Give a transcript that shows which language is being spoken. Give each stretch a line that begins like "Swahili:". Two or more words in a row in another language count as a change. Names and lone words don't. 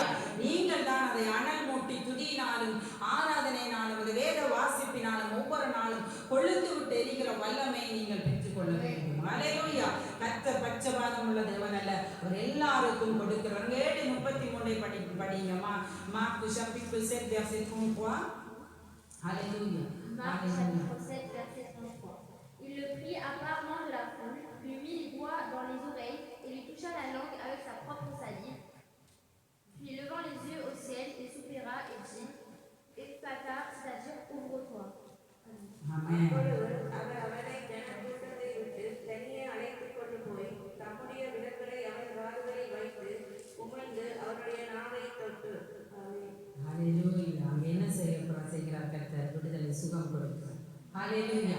Tamil: நீங்கள் தான் அதை அனல் மூட்டி துதியினாலும் ஆராதனையினாலும் அந்த வேத வாசிப்பினாலும் ஒவ்வொரு நாளும் கொழுந்து விட்டு எரிகிற வல்லமை நீங்கள் பெற்றுக்கொள்ள வேண்டும். ஹalleluya. கர்த்தர் பட்சபாதம் உள்ள தேவன் அல்ல, அவர் எல்லாருக்கும் கொடுக்கிறார். 7:33 படிங்கம்மா.
French: Marc chapitre 7 verset 33. Alléluia. Marc chapitre 7 verset 33. Il le prit à part loin de la foule, lui mit les doigts dans les oreilles et lui toucha la langue avec sa propre salive. Puis levant les yeux au ciel, il soupira et dit: Ephphatha, c'est-à-dire ouvre-toi. Amen.
Tamil: அவர் அவரை ஜனக்கூட்டத்தை விட்டு தனியே அழைத்துக் கொண்டு போய் தம்முடைய விரல்களை அவன் காதுகளில் வைத்து உமிழ்ந்து அவருடைய நாவை தொட்டு. ஆமென். ஹalleluya. அங்க என்ன செய்கிறார் கர்த்தர்? விடுதலை, சுகம் கொடுக்கிறார். ஹalleluya.